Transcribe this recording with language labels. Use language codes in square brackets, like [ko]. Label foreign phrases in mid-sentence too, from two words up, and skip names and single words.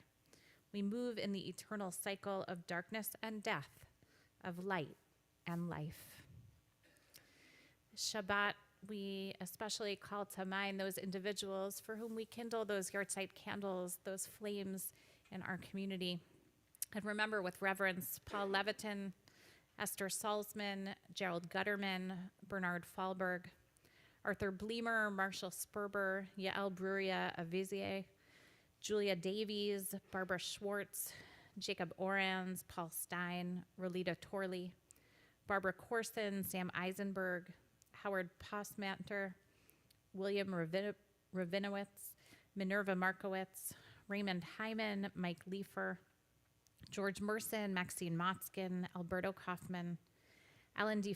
[en] We move in the eternal cycle of darkness and death, of light and life. Shabbat, we especially call to mind those individuals for whom we kindle those yahrzeit candles, those flames in our community. And remember with reverence Paul Leviton, Esther Salzman, Gerald Gutterman, Bernard Fahlberg, Arthur Bleemer, Marshall Sperber, Yael Bruria Avizier, Julia Davies, Barbara Schwartz, Jacob Orans, Paul Stein, Rolita Torley, Barbara Corson, Sam Eisenberg, Howard Postmanter, William Rabinowitz, Minerva Markowitz, Raymond Hyman, Mike Leifer, George Merson, Maxine Motzkin, Alberto Kaufman, Alan D.